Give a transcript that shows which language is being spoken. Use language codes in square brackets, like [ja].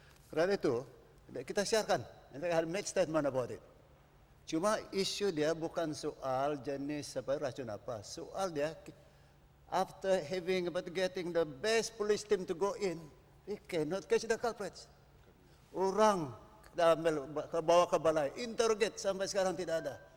[ms] Kerana itu kita siarkan. [en] And I make statement about it. [ms] Cuma isu dia bukan soal jenis racun apa. Soal dia [en] after getting the best police team to go in, they cannot catch the culprits. [ms] Orang bawa ke balai, interrogate sampai sekarang tidak ada.